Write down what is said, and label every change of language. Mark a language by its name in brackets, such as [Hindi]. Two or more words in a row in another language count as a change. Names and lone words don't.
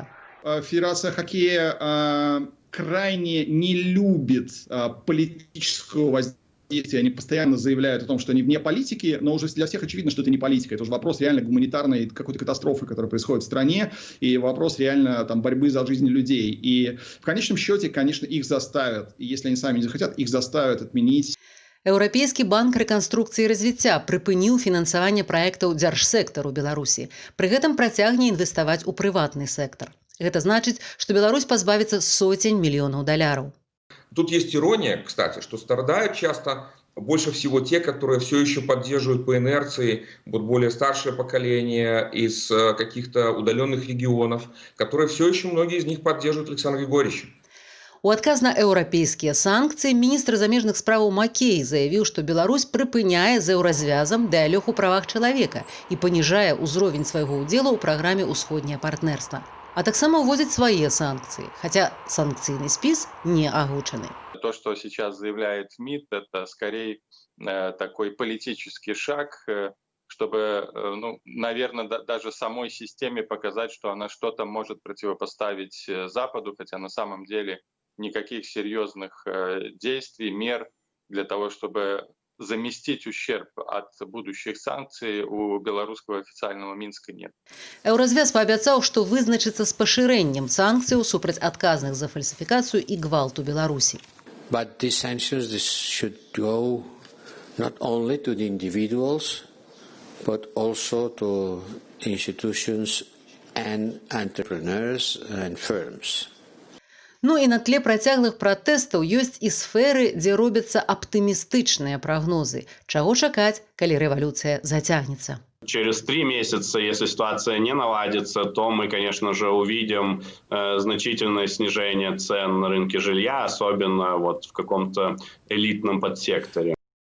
[Russian] Федерация хоккея крайне не любит политического воздействия. Они постоянно заявляют о том, что они вне политики, но уже для всех очевидно, что это не политика. Это уже вопрос реально гуманитарной какой-то катастрофы, которая происходит в стране, и вопрос реально борьбы за жизнь людей. И в конечном счете, конечно, их заставят, и если они сами не захотят, их заставят отменить. [Belarusian] Еўрапейскі банк рэканструкцыі і развіцця прыпыніў фінансаванне праектаў дзяржсектару Беларусі. Пры гэтым працягне інвеставаць у прыватны сектар. Гэта значыць, што Беларусь пазбавіцца сотень мільёнаў даляраў. [Russian] Тут есть ирония, кстати, что страдают часто больше всего те, которые все еще поддерживают по инерции более старшее поколение из каких-то удаленных регионов, которые все еще многие из них поддерживают Александра Григорьевича. [Belarusian] У адказ на еўрапейскія санкцыі міністр замежных справаў Макей заявіў, што Беларусь прыпыняе з еўразвязам дыялог у правах чалавека і паніжае ўзровень свайго ўдзелу ў праграме «Усходняе партнерства». А таксама уводзяць свае санкцыі, хотя санкцыйны спіс не агучаны. [Russian] То, что сейчас заявляет МИД, это скорее такой политический шаг чтобы, ну, наверное, даже самой системе показать, что она что-то может противопоставить Западу, хотя на самом деле никаких серьезных действий, мер для того, чтобы заместить ущерб от будущих санкций у [Belarusian] беларускага афіцыйнага Мінска [Russian] нет. [Belarusian] Еўразвяз паабяцаў, што вызначыцца з пашырэннем санкцыяў супраць адказных за фальсіфікацыю і гвалт у Беларусі. [English] But these sanctions should go not only to the individuals, but also to institutions and entrepreneurs and firms. [Belarusian] Ну і на тле працяглых пратэстаў ёсць і сферы, дзе робяцца аптымістычныя прагнозы. Чаго чакаць, калі рэвалюцыя зацягнецца? [Russian] Через 3 месяца, если ситуация не наладится, то мы, конечно же, увидим значительное снижение цен на рынке жилья, особенно вот в каком-то элитном подсекторе.